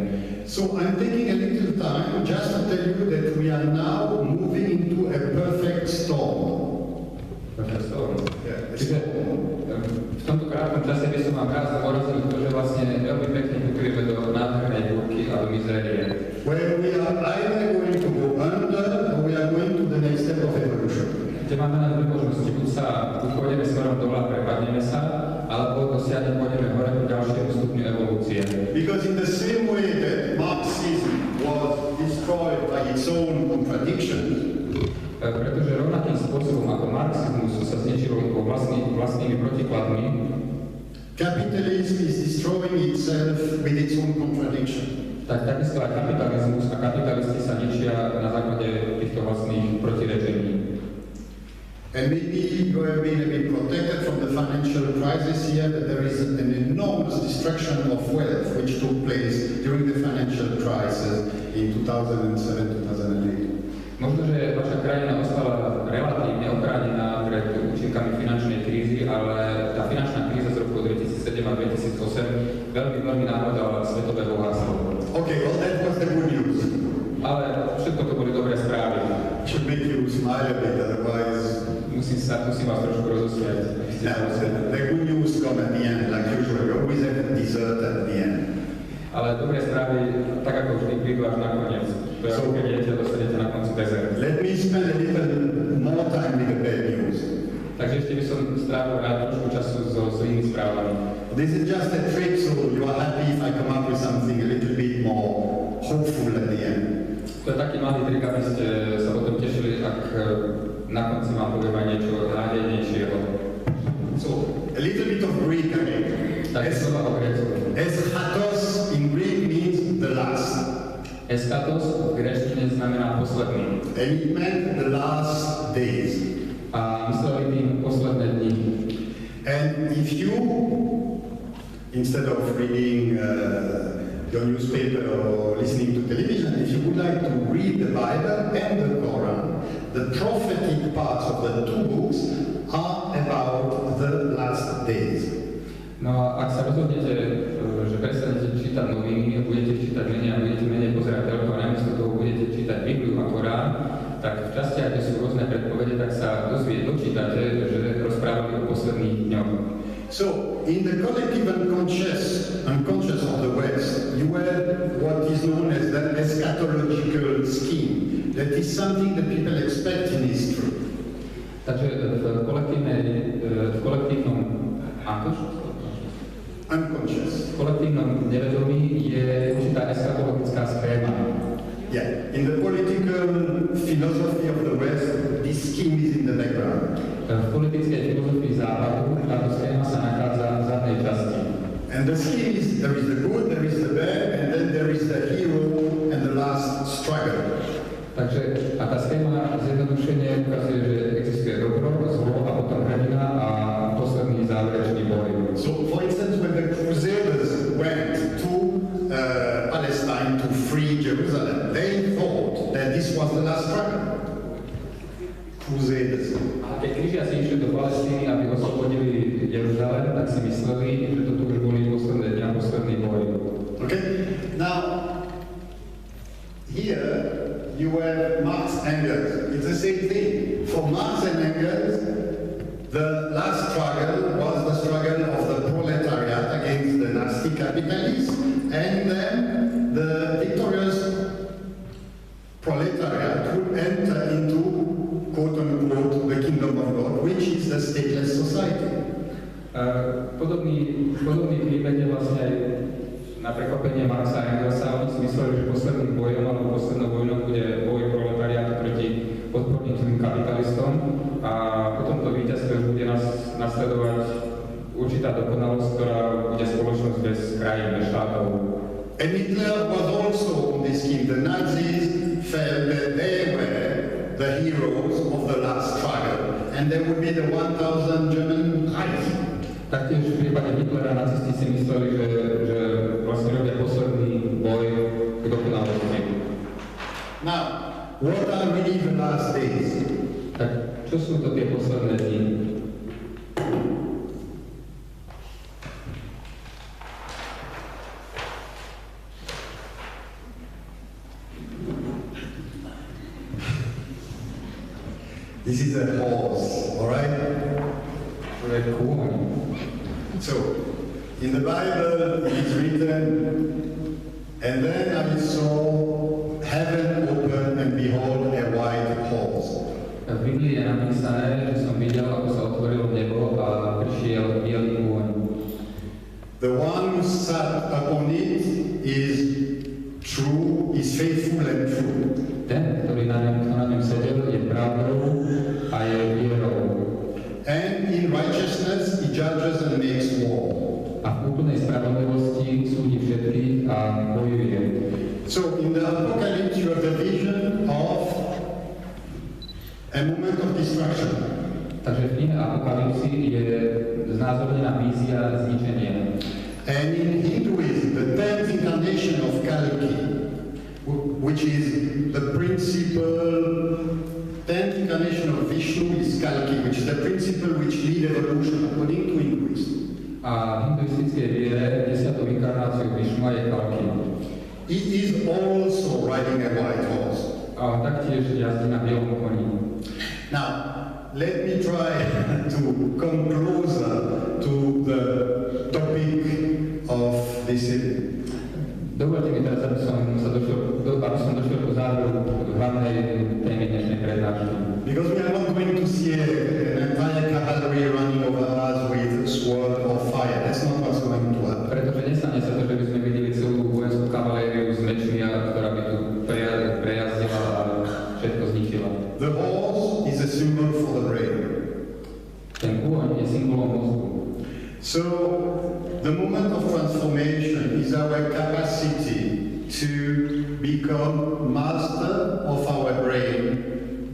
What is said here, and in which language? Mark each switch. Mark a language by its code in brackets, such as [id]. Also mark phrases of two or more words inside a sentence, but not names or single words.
[en] So I'm taking a little time just to tell you that we are now moving into a perfect storm. Perfect storm. Yeah, [sk] Čiže v tomto krátkom čase by som vám raz zdôraznil to, že vlastne veľmi pekne putujeme do nádhernej búrky a do mizérie. [en] Where we are either going to go under or we are going to the next step of evolution. [sk] Kde máme na dve možnosti, buď pôjdeme smerom dole a prepadneme sa, alebo pôjdeme hore k ďalšiemu stupňu evolúcie. [en] Because in the same way that Marxism was destroyed by its own contradictions, [sk] pretože rovnakým spôsobom ako marxizmus sa zničilo vlastnými protikladmi, [en] capitalism is destroying itself with its own contradiction. [sk] Takisto aj kapitalizmus a kapitalisti sa ničia na základe týchto vlastných protirečení. [en] And maybe you have been a bit protected from the financial crisis here, that there is an enormous destruction of wealth which took place during the financial crisis in 2007-2008. [sk] Možno, že vaša krajina ostala relatívne ochránená pred účinkami finančnej krízy, ale tá finančná kríza z roku 2007 a 2008 veľmi napadala svetové bohatstvo. [en] Okay, well that was the good news. [sk] Ale všetko to boli dobré správy. [en] Should make you smile a bit, otherwise... [sk] Musím vás trošku rozosmiať. [en] Now, the good news come at the end, like usual. We always have dessert at the end. [sk] Ale dobré správy, tak ako vždy, prídu až nakoniec. To je ako keď jete a dostanete na konci dezert. [en] Let me spend a little more time with the bad news. [sk] Takže ešte by som strávil rád trošku času so zlými správami. [en] This is just a trick, so you are happy if I come up with something a little bit more hopeful at the end. [sk] To je taký malý trik, aby ste sa potom tešili, ak na konci vám poviem aj niečo nádejnejšieho. [en] So, a little bit of Greek again. [sk] Tak slova o Grécku. [en] Eschatos in Greek means the last. [sk] Eskatos v gréčtine znamená posledný. [en] And it meant the last days. [sk] A mysleli tým posledné dni. [en] And if you, instead of reading your newspaper or listening to television, if you would like to read the Bible and the Quran, the prophetic parts of the two books are about the last days. [sk] No a ak sa rozhodnete, že prestanete čítať noviny, budete čítať menej a budete menej pozerať telku a namiesto toho budete čítať Bibliu a Korán, tak v častiach, kde sú rôzne predpovede, tak sa dočítate, že rozprávali o posledných dňoch. [en] So, in the collective unconscious of the West, you have what is known as the eschatological scheme. That is something that people expect in history. [sk] Takže v kolektívnom [en] Unconscious. [sk] V kolektívnom nevedomí je určitá eschatologická schéma. [en] Yeah, in the political philosophy of the West, this scheme is in the background. [sk] V politickej filozofii západu táto schéma sa nachádza v zadnej časti. [en] And the scheme is, there is the good, there is the bad, and then there is the hero and the last struggle. [sk] Takže a tá schéma zjednodušene ukazuje, že existuje dobro, zlo a potom hrdina a posledný záverečný boj. [en] So, for instance, when the Crusaders went to Palestine to free Jerusalem, they thought that this was the last struggle. Crusaders. [sk] A keď križiaci išli do Palestíny, aby oslobodili Jeruzalém, tak si mysleli, že toto už boli posledné dňa, posledný boj. [en] Okay? Now, here you have Marx and Engels. It's the same thing. For Marx and Engels, the last struggle was the struggle of the proletariat against the nasty capitalists, and then the victorious proletariat would enter into, quote-unquote, the kingdom of God, which is the stateless society. [sk] Podobný príbeh je vlastne aj na prekvapenie Marxa a Engelsa. Oni si mysleli, že posledným bojom alebo poslednou vojnou bude boj proletariátu proti podporným zlým kapitalistom a potom to víťazstvo už bude nasledovať určitá dokonalosť, ktorá bude spoločnosť bez krajín, bez štátov. [en] And Hitler was also on this scheme. The Nazis felt that they were the heroes of the last struggle, and there would be the 1,000 German Reichs. [sk] Taktiež v prípade Hitlera nacisti si mysleli, že vlastne robia posledný boj k dokonalosti. [en] Now, what are really the last days? [sk] Tak čo sú to tie posledné dni? [en] This is a horse, all right? [sk] To je kôň. [en] So, in the Bible it is written, and then I saw heaven open and behold a white horse. [sk] V Biblii je napísané, že som videl, ako sa otvorilo nebo a prišiel bielý kôň. [en] The one who sat upon it is true, is faithful and true. [sk] Ten, ktorý na ňom sedel, je pravdou a je vierou. [en] And in righteousness he judges and makes war. [sk] A v úplnej spravodlivosti súdi všetkých a bojuje. [en] So in the Apocalypse you have the vision of a moment of destruction. [sk] Takže v knihe Apokalypsy je znázornená vízia zničenia. [en] And in Hinduism, the 10th incarnation of Kalki, which is the principle, 10th incarnation of Vishnu is Kalki, which is the principle which lead evolution according to Hinduism. [sk] A v hinduistickej viere 10. inkarnáciou Višnu je Kalki. [en] He is also riding a white horse. [sk] A taktiež jazdí na bielom koni. [en] Now, let me try to come closer to the topic of this evening. [sk] Dovolte mi teraz, aby som došiel ku záveru hlavnej témy dnešnej prednášky. [en] Because we are not going to see an entire cavalry running over us with sword or fire. That's not what's going to happen. [sk] Pretože nestane sa to, že by sme videli celú vojenskú kavalériu s mečmi, ktorá by tu prejazdila a všetko zničila. [en] The horse is a symbol for the brain. [sk] Ten kôň je symbolom mozgu. [en] So, the moment of transformation is our capacity to become master of our brain.